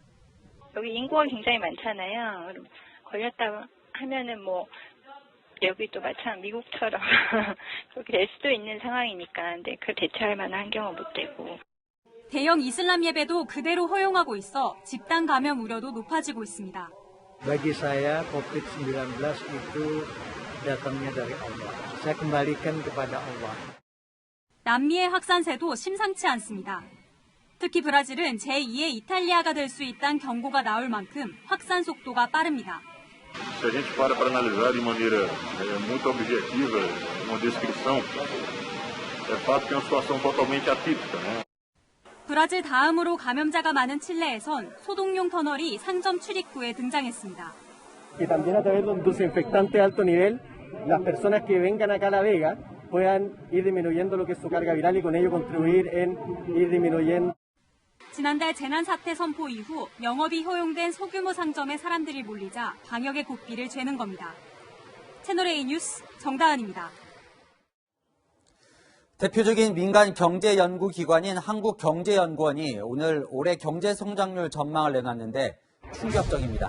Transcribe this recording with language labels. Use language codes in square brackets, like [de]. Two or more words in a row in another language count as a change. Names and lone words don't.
[ko] 여기 인구가 굉장히 많잖아요. 걸렸다 하면은 여기도 마찬가지 미국처럼 그렇게 될 수도 있는 상황이니까 근데 그걸 대처할 만한 환경은 못 되고. 대형 이슬람 예배도 그대로 허용하고 있어 집단 감염 우려도 높아지고 있습니다. [id] Bagi saya COVID-19 itu datangnya dari Allah. Saya kembalikan kepada Allah. [ko] 남미의 확산세도 심상치 않습니다. 특히 브라질은 제2의 이탈리아가 될 수 있다는 경고가 나올 만큼 확산 속도가 빠릅니다. [pt] Se a gente para analisar de maneira muito objetiva uma descrição, é fato que é uma situação totalmente atípica, né? [ko] 브라질 다음으로 감염자가 많은 칠레에선 소독용 터널이 상점 출입구에 등장했습니다. [es] Que también a través de un desinfectante de alto nivel, las personas que vengan acá a La Vega puedan ir disminuyendo lo que es su carga viral y con ello contribuir en ir disminuyendo. [ko] 지난달 재난 사태 선포 이후 영업이 허용된 소규모 상점에 사람들이 몰리자 방역의 고삐를 죄는 겁니다. 채널A 뉴스 정다은입니다. 대표적인 민간 경제연구기관인 한국경제연구원이 오늘 올해 경제성장률 전망을 내놨는데 충격적입니다.